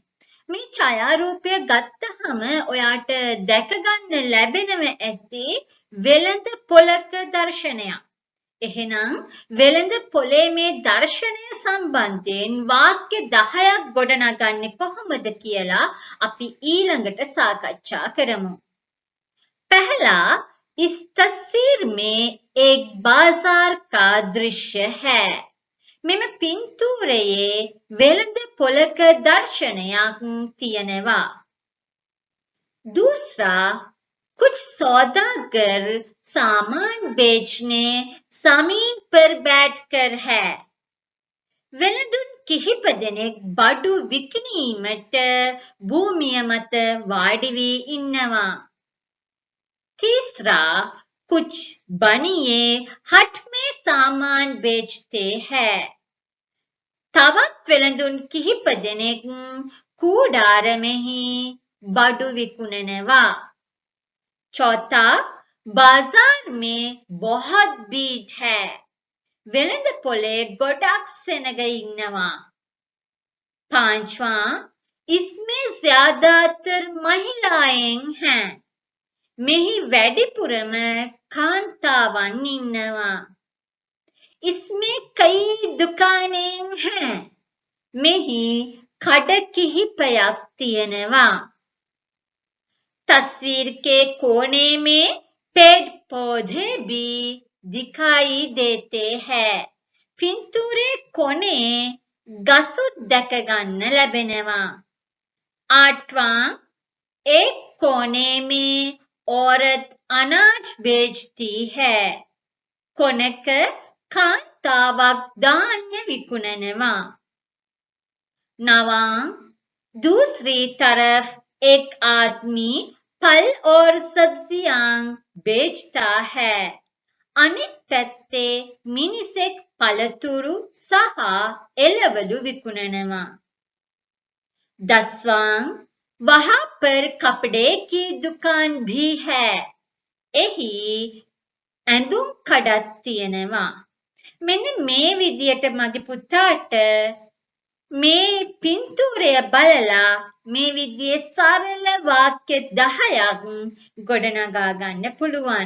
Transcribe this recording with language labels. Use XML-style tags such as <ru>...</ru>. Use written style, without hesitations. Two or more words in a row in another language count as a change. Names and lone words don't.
<si>මේ ඡායාරූපය ගත්තහම ඔයාට දැක ගන්න ලැබෙනව ඇති වෙළඳ පොලක දර්ශනයක්. එහෙනම් වෙළඳ පොලේ මේ දර්ශනය සම්බන්ධයෙන් වාක්‍ය 10ක් ගොඩනගන්නේ කොහොමද කියලා අපි ඊළඟට සාකච්ඡා කරමු.</si> <hi>पहला इस तस्वीर में एक बाजार का दृश्य है.</hi> <si>මෙම පින්තූරයේ වෙළඳ පොලක දර්ශනයක් තියෙනවා.</si> <hi>दूसरा कुछ सौदागर सामान बेचने जमीन पर बैठकर है.</hi> <si>වෙළඳුන් කිහිප දෙනෙක් බඩු විකිණීමට භූමිය මත වාඩි වී ඉන්නවා.</si> <hi>तीसरा कुछ बनिए हट में सामान बेचते हैं.</hi> <si>තවත් වෙළඳුන් කිහිප දෙනෙක් කූඩාරමෙහි බඩු විකුණනවා.</si> <hi>चौथा बाजार में बहुत भीड़ है.</hi> <si>වෙළඳ පොලේ ගොඩක් සෙනඟ ඉන්නවා.</si> <hi>पांचवा इसमें ज्यादातर महिलाएं हैं.</hi> <si>මෙහි වැඩිපුරම කාන්තාවන් ඉන්නවා.</si> <hi>इसमें कई दुकानें हैं.</hi> <si>මෙහි කඩ කිහිපයක් තියෙනවා.</si> <hi>तस्वीर के कोने में पेड़ पौधे भी दिखाई देते हैं.</hi> <si>පින්තූරේ කොනේ ගසුත් දැක ගන්න ලැබෙනවා.</si> <hi>आठवां एक कोने में औरत अनाज बेचती है.</hi> <si>කොනක කාන්තාවක් ධාන්‍ය විකුණනවා.</si> <hi>नवां दूसरी तरफ एक आदमी फल और सब्जियां बेचता है.</hi> <si>අනෙක් පැත්තේ මිනිසෙක් පළතුරු සහ එළවලු විකුණනවා.</si> <hi>दसवां वहां पर कपड़े की दुकान भी है.</hi> <si>එහි ඇඳුම් කඩක් තියෙනවා. මෙන්න මේ විදියට මගේ පුතාට මේ පින්තූරය බලලා මේ විදිහේ සරල වාක්‍ය 10ක් ගොඩනගා ගන්න පුළුවන්.</si>